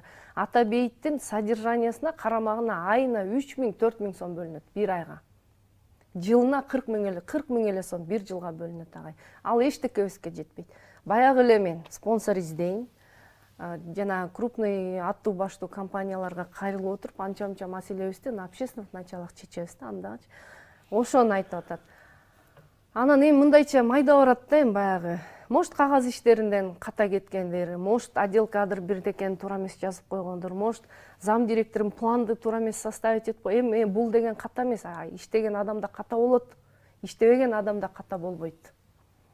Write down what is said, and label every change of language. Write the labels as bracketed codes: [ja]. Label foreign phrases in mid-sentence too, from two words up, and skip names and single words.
[ky] Ата Бейиттин содержаниясына, карамагына айына 3000-4000 сом бөлүнөт бир айга. Жылына 40 000 эле сом бир жылга бөлүнөт агай. Ал эчтекебизге жетпейт. Баягы эле мен спонсор издейм. Жана крупный аттуу баштуу компанияларга кайрылып отуруп, анча-мынча маселебизди [ru] на общественных началах [ky] чечебиз да, андагычы. Ошону айтып атат. Анан эми мындайча майда барат да, эми баягы. Может кагаз иштеринден ката кеткендер, может [ru] отдел кадр [ky] бирдекени туура эмес жазып койгондор, может зам директордун планды туура эмес составить этип кой. Эми бул деген ката эмес, иштеген адамда ката болот, иштебеген адамда ката болбойт.